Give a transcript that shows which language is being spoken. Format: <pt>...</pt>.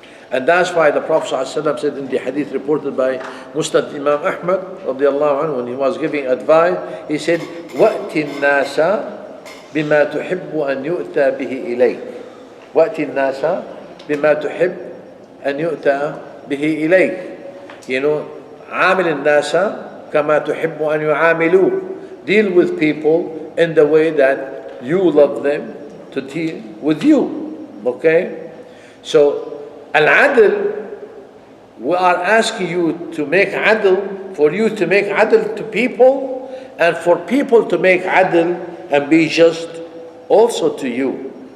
<en>And that's why the Prophet ﷺ said in the hadith reported by Musnad Imam Ahmad radiallahu anhu, when he was giving advice, he said,</en> <ar>وَأْتِ النَّاسَ بِمَا تُحِبُّ أَنْ يُؤْتَى بِهِ إِلَيْكَ وَأْتِ النَّاسَ بِمَا تُحِبُّ أَنْ يُؤْتَى بِهِ إِلَيْكَ.</ar> <en>You know,</en> <ar>عامل الناس كما تحب أن يعاملوك.</ar> <en>Deal with people in the way that you love them to deal with you. Okay? So, Al-Adl, we are asking you to make Adl, for you to make Adl to people, and for people to make Adl and be just also to you.</en>